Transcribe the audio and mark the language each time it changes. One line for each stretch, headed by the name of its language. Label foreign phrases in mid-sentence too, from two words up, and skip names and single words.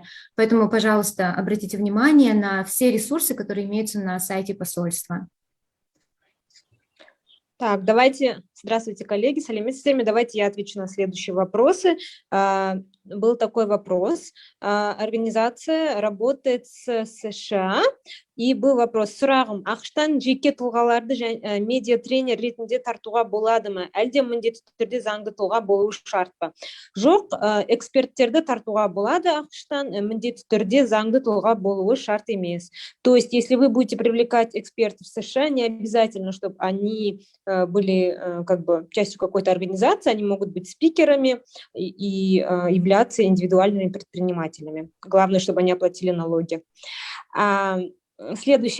Russian: Поэтому, пожалуйста, обратите внимание на все ресурсы, которые имеются на сайте посольства. Так, давайте, здравствуйте, коллеги,
Kazakh: Салимет Системе,
Russian: давайте я отвечу на следующие вопросы. Был такой вопрос. Организация работает с США, и был вопрос.
Kazakh: Сұрағым, ақштан жеке тұлғаларды медиа тренер ретінде тартуға болады ма? Әлде міндетті түрде заңды тұлға болуы шарт па? Жоқ, эксперттерді тартуға болады ақштан, міндетті түрде заңды тұлға болуы шарт емес.
Russian: То есть, если вы будете привлекать экспертов в США, не обязательно, чтобы они были как бы частью какой-то организации, они могут быть спикерами и являться индивидуальными предпринимателями. Главное, чтобы они оплатили налоги. Следующая.